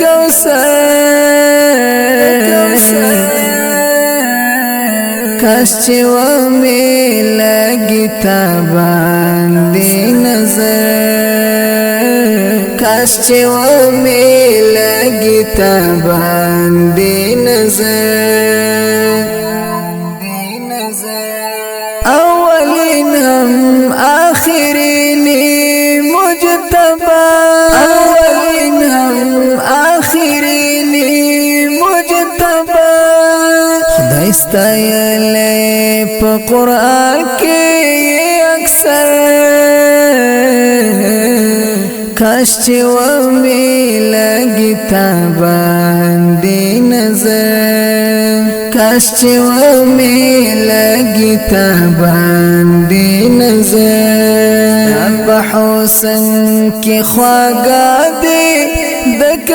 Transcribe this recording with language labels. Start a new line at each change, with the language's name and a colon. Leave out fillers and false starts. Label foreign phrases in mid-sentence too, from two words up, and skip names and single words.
Pashto: کوثر کاش چې و مې لګي تا باندې نظر کاش چې و مې لګي تا باندې نظر
Persian: اولین هم آخرین مجتبی اولین هم آخرین مجتبی
Pashto: خدای ستایلی په قرآن کې اکثر کاش چې و مې لګي تا باندې نظر کاش چې و مې لګي تا باندې نظر په حسن کې خواږه دي د